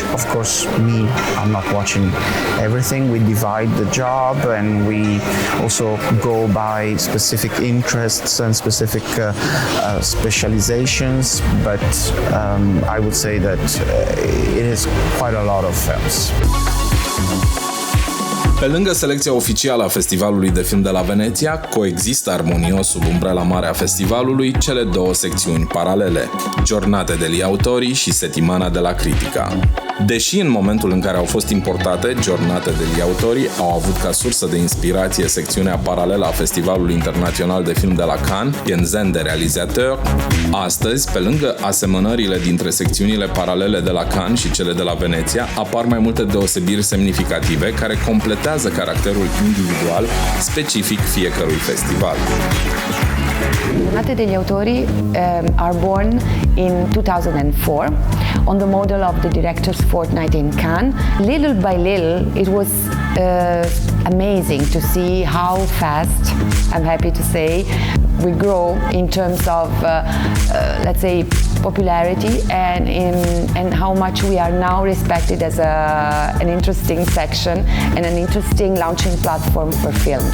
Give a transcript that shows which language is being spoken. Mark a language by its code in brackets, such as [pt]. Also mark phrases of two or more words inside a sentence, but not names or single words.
[en] Of course, I'm not watching everything. We divide the job and we also go by specific interests and specific specializations, but I would say that it is quite a lot of films. [ro] Pe lângă selecția oficială a Festivalului de Film de la Veneția, coexistă armonios sub umbrela mare a festivalului cele două secțiuni paralele, Giornate degli Autori și Settimana della Critica. Deși în momentul în care au fost importate, Giornate degli Autori au avut ca sursă de inspirație secțiunea paralelă a Festivalului Internațional de Film de la Cannes, de realizateur, astăzi, pe lângă asemănările dintre secțiunile paralele de la Cannes și cele de la Veneția, apar mai multe deosebiri semnificative care completează caracterul individual specific fiecărui festival. [en] Giornate degli Autori are born in 2004 on the model of the Directors' Fortnight in Cannes. Little by little, it was amazing to see how fast, I'm happy to say, we grow in terms of, let's say, popularity and how much we are now respected as an interesting section and an interesting launching platform for films.